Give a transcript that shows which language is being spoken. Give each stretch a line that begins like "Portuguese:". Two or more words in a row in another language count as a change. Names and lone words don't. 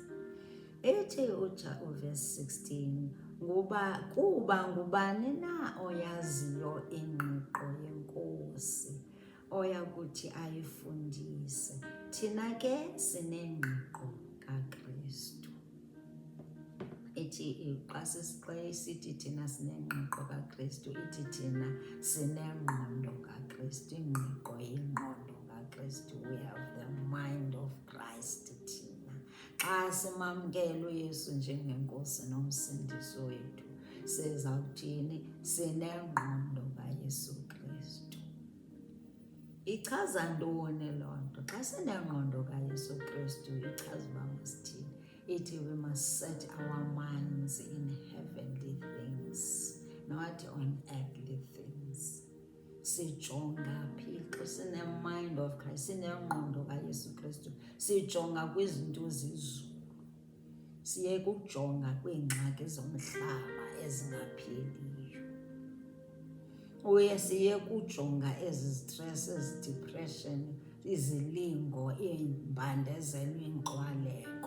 Xhosa: Ethi uverse 16, kuba ngubani na oyaziyo ingqiqo yenkosi oyakuthi ayifundise? Thina ke sinengqiqo kaKristu. Ithi xa isithi thina sinengqiqo kaKristu, ithi thina sinengqondo kaKristu. Ingqiqo yengqondo kaKristu.
English: We have the mind of Christ
Xhosa: thina. Xa simamkela uYesu njengenkosi nomsindisi wethu, sizawuthini? Sinengqondo kaYesu Kristu. Ichaza ntoni loo nto? Xa sinengqondo kaYesu Kristu ichaza uba masithini?
English: Ithi we must set our minds in heavenly things, not on earthly things.
Xhosa: Sijonga phi xa sine-
English: mind of Christ,
Xhosa: sinengqondo kaYesu Kristu? Sijonga kwizinto zezulu, siye kujonga kwiingxaki zomhlaba ezingapheliyo. Uye siye kujonga ezi stress, ezi depression, izilingo, iimbandezelo, iinkxwaleko.